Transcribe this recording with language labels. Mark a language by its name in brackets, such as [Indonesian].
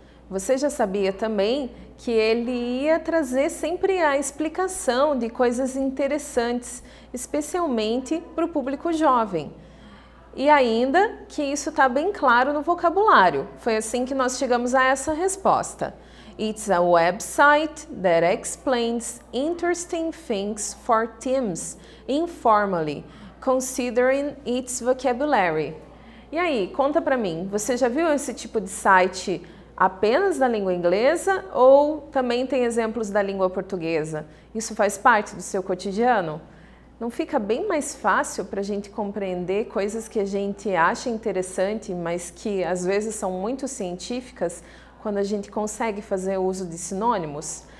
[Portuguese] Você já sabia também que ele ia trazer sempre a explicação de coisas interessantes, especialmente para o público jovem. E ainda que isso está bem claro no vocabulário. Foi assim que nós chegamos a essa resposta. [English] It's a website that explains interesting things for teens informally, considering its vocabulary. [Portuguese] E aí, conta pra mim, você já viu esse tipo de site apenas da língua inglesa ou também tem exemplos da língua portuguesa? Isso faz parte do seu cotidiano? Não fica bem mais fácil para a gente compreender coisas que a gente acha interessante, mas que às vezes são muito científicas, quando a gente consegue fazer uso de sinônimos?